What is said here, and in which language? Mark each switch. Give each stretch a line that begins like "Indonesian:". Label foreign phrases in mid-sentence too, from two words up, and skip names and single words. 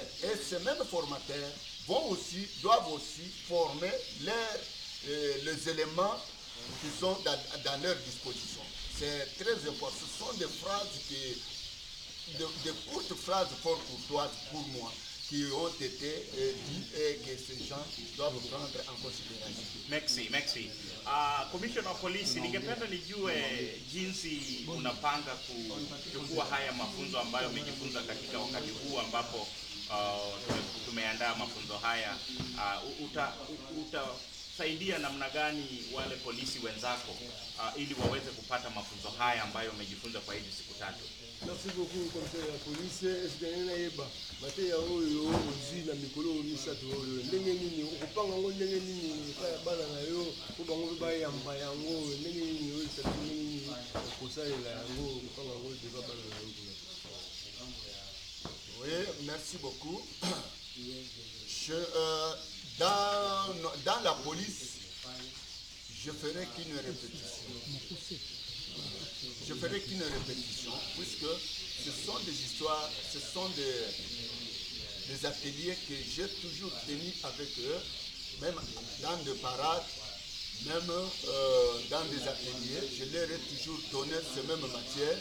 French: Et ces mêmes formateurs doivent aussi former les éléments qui sont dans leur disposition. C'est très important. Ce sont des phrases des courtes phrases fort courtoises pour moi qui ont été dites et que ces gens doivent prendre en considération. Merci.
Swahili: Commissioner wa polisi, ningependa nijue jinsi unapanga kuchukua haya mafunzo ambayo umejifunza katika wakati huu ambapo tumeandaa mafunzo haya. Utasaidia namna gani wale polisi wenzako ili waweze kupata mafunzo haya ambayo umejifunza kwa hizi siku tatu?
French: Merci beaucoup, commissaire la police. Est-ce que vous avez
Lingala: maté ya oyo ozi na mikolo misatu oyo ndenge nini okupanga ngo ndenge nini kaya bana na yo ko bango ba yamba yango ndenge nini oyo sa ndenge nini kosalela yango okupanga ngo deba bana na yo kuna?
French: Oui, merci beaucoup. Dans la police, je ferai qu'une répétition. Je ferai qu'une répétition, puisque ce sont des histoires, ce sont des ateliers que j'ai toujours tenus avec eux, même dans des parades, même dans des ateliers, je leur ai toujours donné ces mêmes matières.